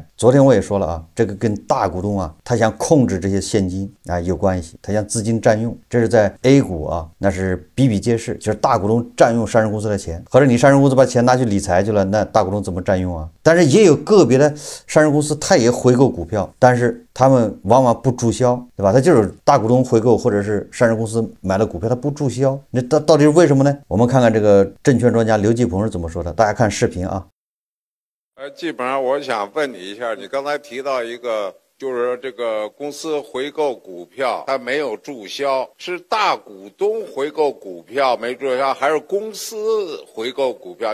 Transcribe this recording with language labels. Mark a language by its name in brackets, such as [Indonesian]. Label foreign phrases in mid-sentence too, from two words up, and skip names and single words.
[Chinese] 昨天我也說了啊，這個跟大股東啊，他想控制這些現金啊有關係，他想資金占用，這是在 A 股啊，那是比比皆是，就是大股東占用上市公司的錢，或者你上市公司把錢拿去理財去了，那大股東怎麼占用啊？但是也有個別的上市公司，他也回購股票，但是他們往往不注銷，对吧？他就是大股東回購或者是上市公司買了股票，他不注銷，那到底是為什麼呢？我們看看這個證券專家劉继鵬是怎麼說的，大家看視頻啊。基本上我想問你一下，你刚才提到一個，就是這個公司回購股票，它沒有注銷，是大股東回購股票沒注銷，還是公司回購股票？